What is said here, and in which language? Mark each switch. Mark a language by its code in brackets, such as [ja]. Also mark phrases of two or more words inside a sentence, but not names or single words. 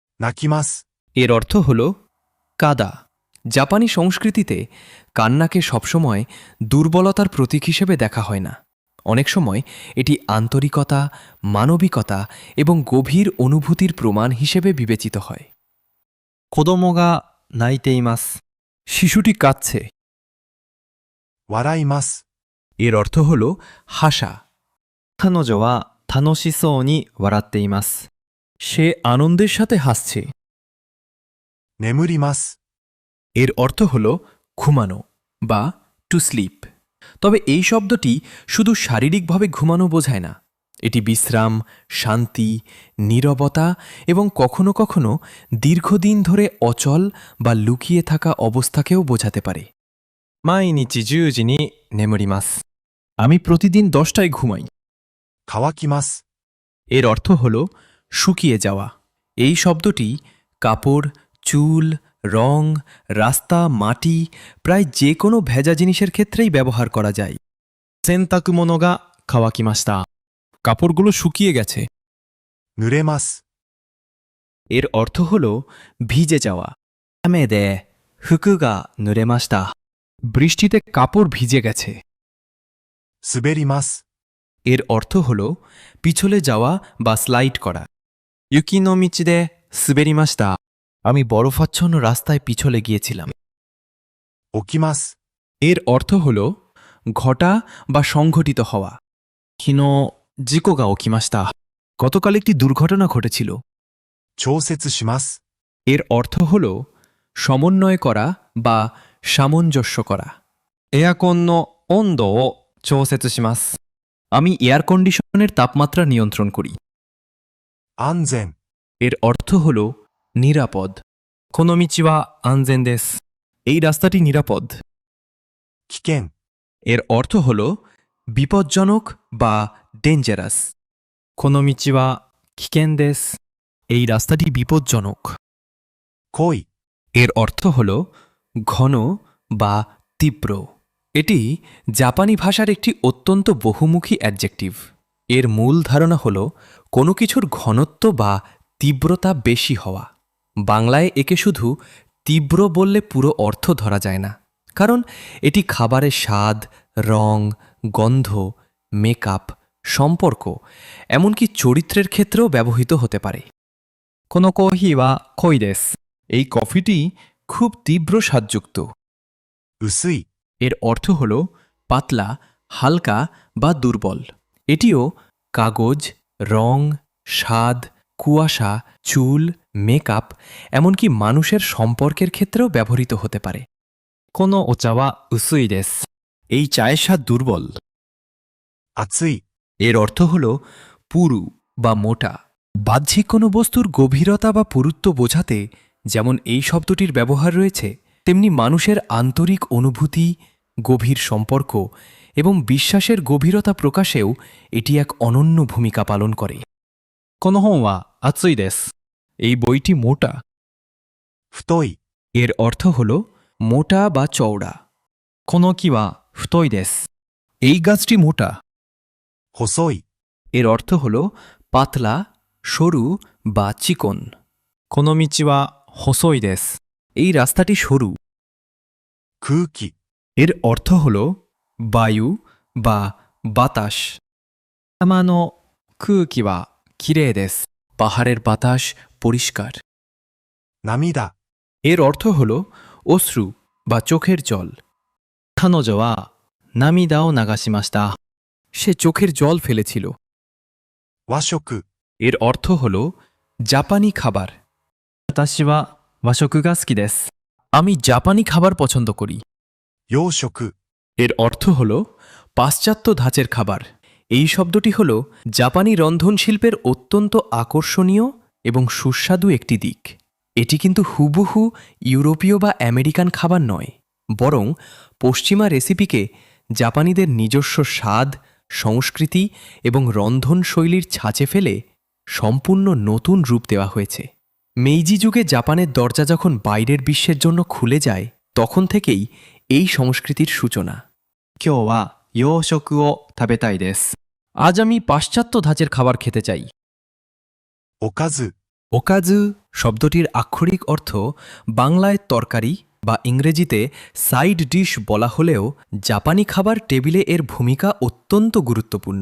[ja] 泣きます。 [bn] এর অর্থ হল কাদা। জাপানি সংস্কৃতিতে কান্নাকে সবসময় দুর্বলতার প্রতীক হিসেবে দেখা হয় না। অনেক সময় এটি আন্তরিকতা, মানবিকতা এবং গভীর অনুভূতির প্রমাণ হিসেবে বিবেচিত হয়। [ja] 子供が泣いています。 [bn] শিশুটি কাঁদছে। [ja] 笑います。 [bn] এর অর্থ হল হাসা। [ja] 彼女は楽しそうに笑っています。 [bn] সে আনন্দের সাথে হাসছে। [ja] 眠ります。 [bn] এর অর্থ হল ঘুমানো বা [en] to sleep. [bn] তবে এই শব্দটি শুধু শারীরিকভাবে ঘুমানো বোঝায় না। এটি বিশ্রাম, শান্তি, নীরবতা এবং কখনো কখনো দীর্ঘদিন ধরে অচল বা লুকিয়ে থাকা অবস্থাকেও বোঝাতে পারে। [ja] 毎日10時に眠ります。 [bn] আমি প্রতিদিন 10টায় ঘুমাই। [ja] 乾きます。 [bn] এর অর্থ হল শুকিয়ে যাওয়া। এই শব্দটি কাপড়, চুল, রং, রাস্তা, মাটি, প্রায় যে কোনো ভেজা জিনিসের ক্ষেত্রেই ব্যবহার করা যায়। [ja] 洗濯物が乾きました。 [bn] কাপড়গুলো শুকিয়ে গেছে। [ja] 濡れます。 [bn] এর অর্থ হল ভিজে যাওয়া। [ja] 雨で服が濡れました。 [bn] বৃষ্টিতে কাপড় ভিজে গেছে। [ja] 滑ります。 [bn] এর অর্থ হল পিছলে যাওয়া বা স্লাইড করা। [ja] 雪の道で滑りました。 [bn] আমি বরফাচ্ছন্ন রাস্তায় পিছলে গিয়েছিলাম। [ja] 起きます。 [bn] এর অর্থ হল ঘটা বা সংঘটিত হওয়া। [ja] 昨日事故が起きました。 [bn] গতকাল একটি দুর্ঘটনা ঘটেছিল। [ja] 調節します。 [bn] এর অর্থ হল সমন্বয় করা বা সামঞ্জস্য করা। [ja] エアコンの温度を調節します。 [bn] আমি এয়ার কন্ডিশনের তাপমাত্রা নিয়ন্ত্রণ করি। [ja] 安全。 [bn] এর অর্থ হল নিরাপদ। [ja] この道は安全です。 [bn] এই রাস্তাটি নিরাপদ। [ja] 危険。 [bn] এর অর্থ হল বিপজ্জনক বা ডেঞ্জারাস। [ja] この道は危険です。 [bn] এই রাস্তাটি বিপজ্জনক। [ja] 濃い。 [bn] এর অর্থ হল ঘন বা তীব্র। এটি জাপানি ভাষার একটি অত্যন্ত বহুমুখী অ্যাডজেক্টিভ। এর মূল ধারণা হল কোনো কিছুর ঘনত্ব বা তীব্রতা বেশি হওয়া। বাংলায় একে শুধু তীব্র বললে পুরো অর্থ ধরা যায় না, কারণ এটি খাবারের স্বাদ, রং, গন্ধ, মেকআপ, সম্পর্ক, এমনকি চরিত্রের ক্ষেত্রেও ব্যবহৃত হতে পারে। [ja] このコーヒーは濃いです。 [bn] এই কফিটি খুব তীব্র স্বাদযুক্ত। [ja] 薄い。 [bn] এর অর্থ হল পাতলা, হালকা বা দুর্বল। এটিও কাগজ, রং, স্বাদ, কুয়াশা, চুল, মেকআপ, এমনকি মানুষের সম্পর্কের ক্ষেত্রেও ব্যবহৃত হতে পারে। [ja] このお茶は薄いです。 [bn] এই চায়ের স্বাদ দুর্বল। [ja] 熱い。 [bn] এর অর্থ হল পুরু বা মোটা। বাহ্যিক কোনো বস্তুর গভীরতা বা পুরুত্ব বোঝাতে যেমন এই শব্দটির ব্যবহার রয়েছে, তেমনি মানুষের আন্তরিক অনুভূতি, গভীর সম্পর্ক এবং বিশ্বাসের গভীরতা প্রকাশেও এটি এক অনন্য ভূমিকা পালন করে। [ja] この本は厚いです。 [bn] এই বইটি মোটা। [ja] 太い。 [bn] এর অর্থ হল মোটা বা চওড়া। [ja] この木は太いです。 [bn] এই গাছটি মোটা। [ja] 細い。 [bn] এর অর্থ হল পাতলা, সরু বা চিকন। [ja] この道は細いです。 [bn] এই রাস্তাটি সরু। [ja] 空気。 [bn] এর অর্থ হল বায়ু বা বাতাস। [ja] 山の空気はきれいです。 [bn] পাহাড়ের বাতাস পরিষ্কার। [ja] 涙。 [bn] এর অর্থ হল অশ্রু বা চোখের জল। [ja] 彼女は涙を流しました。 [bn] সে চোখের জল ফেলেছিল। [ja] 和食。 [bn] এর অর্থ হল জাপানি খাবার। [ja] 私は和食が好きです。 [bn] আমি জাপানি খাবার পছন্দ করি। [ja] 洋食。 [bn] এর অর্থ হল পাশ্চাত্য ধাঁচের খাবার। এই শব্দটি হল জাপানি রন্ধনশিল্পের অত্যন্ত আকর্ষণীয় এবং সুস্বাদু একটি দিক। এটি কিন্তু হুবহু ইউরোপীয় বা আমেরিকান খাবার নয়, বরং পশ্চিমা রেসিপিকে জাপানিদের নিজস্ব স্বাদ, সংস্কৃতি এবং রন্ধনশৈলীর ছাঁচে ফেলে সম্পূর্ণ নতুন রূপ দেওয়া হয়েছে। মেইজি যুগে জাপানের দরজা যখন বাইরের বিশ্বের জন্য খুলে যায়, তখন থেকেই এই সংস্কৃতির সূচনা। [ja] 今日は洋食を食べたいです。 [bn] আজ আমি পাশ্চাত্য ধাঁচের খাবার খেতে চাই। [ja] おかず。 [bn] ওকাজু শব্দটির আক্ষরিক অর্থ বাংলায় তরকারি বা ইংরেজিতে [en] side dish [bn] বলা হলেও জাপানি খাবার টেবিলে এর ভূমিকা অত্যন্ত গুরুত্বপূর্ণ।